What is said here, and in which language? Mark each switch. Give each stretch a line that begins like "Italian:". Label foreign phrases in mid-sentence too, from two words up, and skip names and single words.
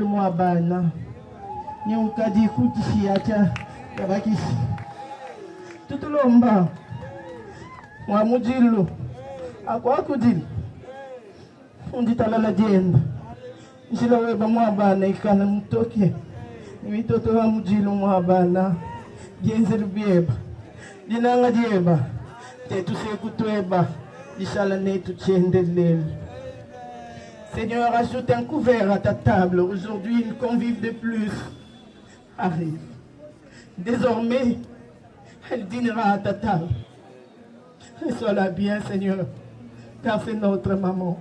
Luba-Lulua: mwabana nyeunkadi kutishia yabakisi tutulomba mwamujilu akwakudili unditalala jenda njila weba mwabana ikana mtoke mitoto wa mujilu mwabana jenzelu bieba dinanga dieba tetu sekutweba dishala netu tchendelele.
French: Seigneur, ajoute un couvert à ta table. Aujourd'hui, une convive de plus arrive. Désormais, elle dînera à ta table. Reçois-la bien, Seigneur, car c'est notre maman.